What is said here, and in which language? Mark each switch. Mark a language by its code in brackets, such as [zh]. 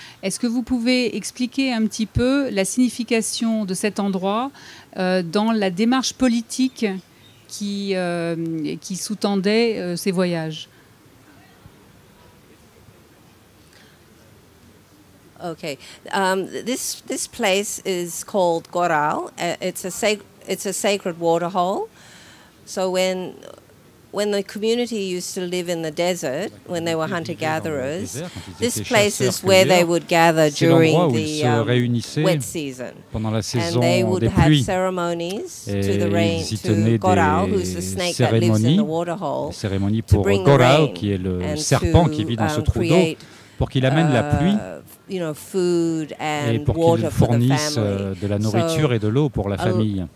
[fr] Est-ce que vous pouvez expliquer un petit peu la signification de cet endroit dans la démarche politique qui sous-tendait ces voyages? [en] Okay, this place is called Goral. It's a sacred water hole. So when the community used to live in the desert, when they were hunter-gatherers, this place is where they would gather during the wet season. And they would have ceremonies to the rain, to Goral, who's the snake that lives in the water hole, to bring the rain and to create [fr] pour qu'il amène la pluie [en] food and [fr] et pour qu'il fournisse de la nourriture et de l'eau pour la famille.